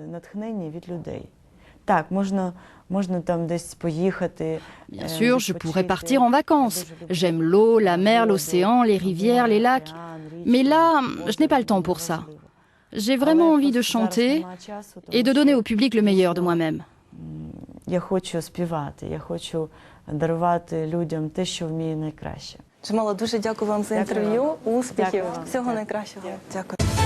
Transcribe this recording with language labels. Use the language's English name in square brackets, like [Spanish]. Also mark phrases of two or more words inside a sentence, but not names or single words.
[French] Bien sûr, je pourrais partir en vacances. J'aime l'eau, la mer, l'océan, les rivières, les lacs. Mais là, je n'ai pas le temps pour ça. J'ai vraiment envie de chanter et de donner au public le meilleur de moi-même. [Ukrainian] Джамала, дуже дякую вам за інтерв'ю. Успіхів. Всього найкращого. Дякую.